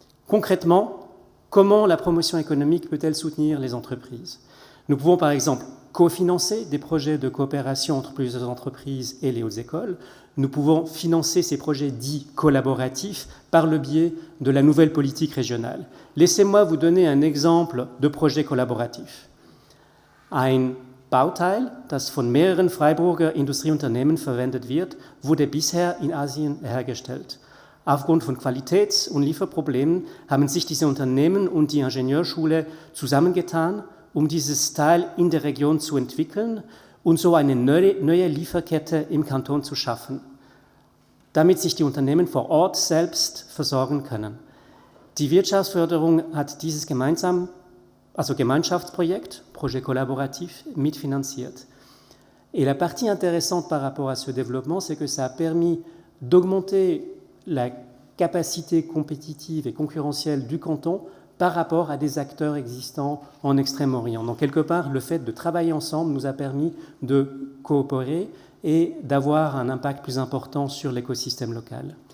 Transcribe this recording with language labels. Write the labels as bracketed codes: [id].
[fr] Concrètement, comment la promotion économique peut-elle soutenir les entreprises ? Nous pouvons par exemple cofinancer des projets de coopération entre plusieurs entreprises et les hautes écoles. Nous pouvons financer ces projets dits collaboratifs par le biais de la nouvelle politique régionale. Laissez-moi vous donner un exemple de projet collaboratif. [de] Ein Bauteil, das von mehreren Freiburger Industrieunternehmen verwendet wird, wurde bisher in Asien hergestellt. Aufgrund von Qualitäts- und Lieferproblemen haben sich diese Unternehmen und die Ingenieurschule zusammengetan, um dieses Teil in der Region zu entwickeln und so eine neue Lieferkette im Kanton zu schaffen, damit sich die Unternehmen vor Ort selbst versorgen können. Die Wirtschaftsförderung hat dieses Gemeinschaftsprojekt, [fr] projet collaboratif, [de] mitfinanziert. [fr] Et la partie intéressante par rapport à ce développement, c'est que ça a permis d'augmenter la capacité compétitive et concurrentielle du canton par rapport à des acteurs existants en Extrême-Orient. Donc, quelque part, le fait de travailler ensemble nous a permis de coopérer et d'avoir un impact plus important sur l'écosystème local.